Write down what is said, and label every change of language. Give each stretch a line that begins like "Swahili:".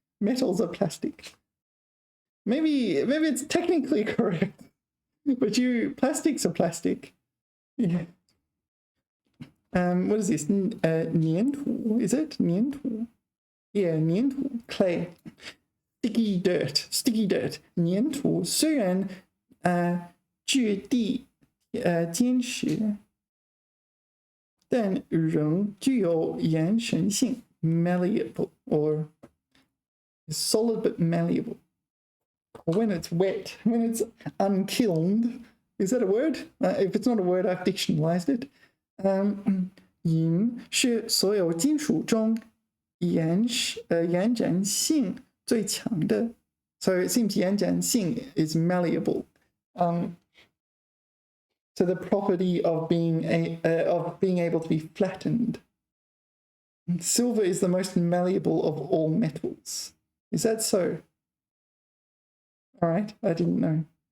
English: Metals are plastic. Maybe it's technically correct, but plastics are plastic. Yeah. What is this? 粘土, is it? 粘土? Yeah, 粘土, clay. Sticky dirt.
Chinese: 粘土虽然质地坚实，但仍具有延伸性
English: malleable or solid but malleable. Or when it's wet, when it's unkilned. Is that a word? If it's not a word, I've dictionalized it.
Chinese: 银是所有金属中延展性最强的。
English: So it seems 延展性 is malleable. So the property of being able to be flattened. Silver is the most malleable of all metals. Is that so? All right, I didn't know.